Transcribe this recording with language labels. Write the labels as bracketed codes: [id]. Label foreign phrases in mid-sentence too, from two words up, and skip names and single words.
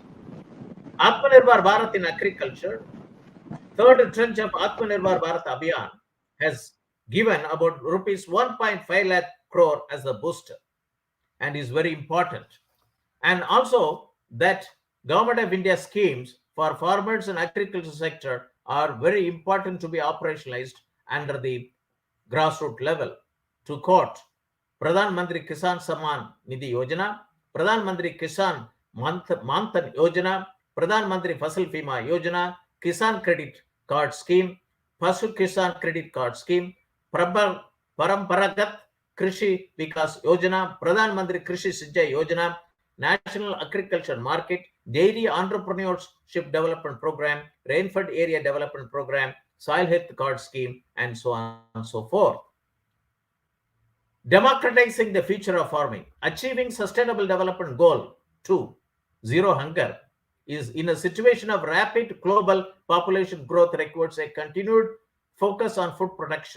[en] Atmanirbhar Bharat in agriculture. Third tranche of Atmanirbhar Bharat Abhiyan has given about rupees 1.5 lakh crore as a booster and is very important. And also that Government of India schemes for farmers and agriculture sector are very important to be operationalized under the grassroots level. To quote, Pradhan Mantri Kisan Samman Nidhi Yojana, Pradhan Mantri Kisan Manthan Yojana, Pradhan Mantri Fasal Bima Yojana, Kisan Credit Card Scheme, Pasu Kisan Credit Card Scheme, Paramparagat Krishi Vikas Yojana, Pradhan Mantri Krishi Sinjai Yojana, National Agriculture Market, Dairy Entrepreneurship Development Program, Rainfed Area Development Program, Soil Health Card Scheme, and so on and so forth. Democratizing the future of farming. Achieving Sustainable Development Goal 2, Zero Hunger, is in a situation of rapid global population growth requires a continued focus on food production.